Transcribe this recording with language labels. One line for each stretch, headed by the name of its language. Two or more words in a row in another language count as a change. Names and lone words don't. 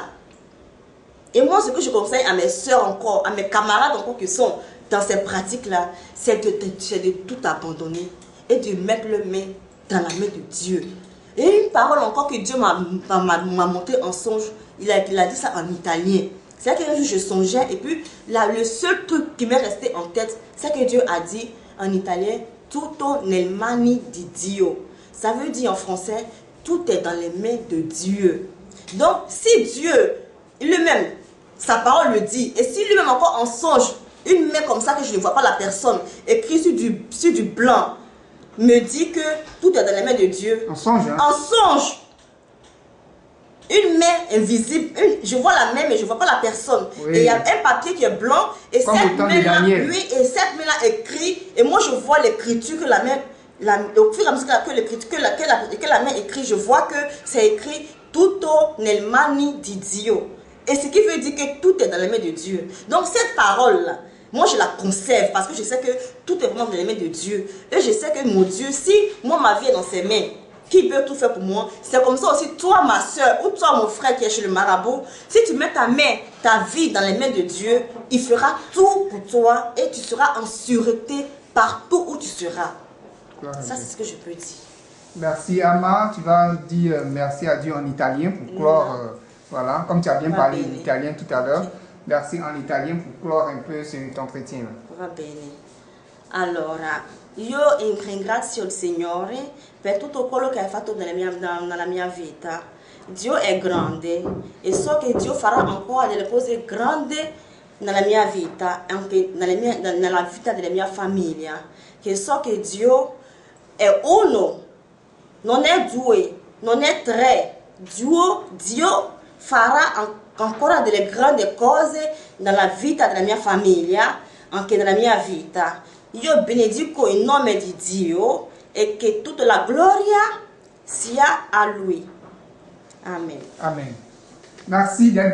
French: Et moi, ce que je conseille à mes soeurs encore, à mes camarades encore qui sont dans ces pratiques-là, c'est de tout abandonner et de mettre le main dans la main de Dieu. Et une parole encore que Dieu m'a montré en songe, il a dit ça en italien. C'est qu'un jour je songeais et puis là, le seul truc qui m'est resté en tête, c'est que Dieu a dit en italien,
Italian: tutto nel mani di Dio.
French: Ça veut dire en français, tout est dans les mains de Dieu. Donc, si Dieu lui-même, sa parole le dit, et si lui-même encore en songe, une main comme ça que je ne vois pas la personne, écrit sur du blanc, me dit que tout est dans les mains de Dieu. En songe, hein? En songe. Une main invisible, je vois la main mais je ne vois pas la personne. Oui. Et il y a un papier qui est blanc et comme cette main-là, oui, et cette main-là écrit, et moi je vois l'écriture que la main, au fur et à mesure que la main écrit, je vois que c'est écrit
Italian: tutto nel mani di Dio.
French: Et ce qui veut dire que tout est dans les mains de Dieu. Donc cette parole-là, moi je la conserve parce que je sais que tout est vraiment dans les mains de Dieu. Et je sais que mon Dieu, si moi ma vie est dans ses mains, qui peut tout faire pour moi, c'est comme ça aussi toi ma soeur ou toi mon frère qui est chez le marabout, si tu mets ta main, ta vie dans les mains de Dieu, il fera tout pour toi et tu seras en sûreté partout où tu seras. Ça c'est ce que je peux dire. Merci Ama, tu vas dire merci à Dieu en italien pour clore, voilà, comme tu as bien parlé l'italien tout à l'heure. Merci en italien pour clore un peu cet entretien.
Italian: Va bene. Allora, io ringrazio il Signore per tutto quello che hai fatto nella mia vita. Dio è grande e so che Dio farà ancora delle cose grandi nella mia vita, anche nella vita della mia famiglia. Che so che Dio è uno, non è due, non è tre, Dio farà ancora delle grandi cose nella vita della mia famiglia, anche nella mia vita. Io benedico il nome di Dio e che tutta la gloria sia a Lui. Amen.
French: Amen. Merci d'être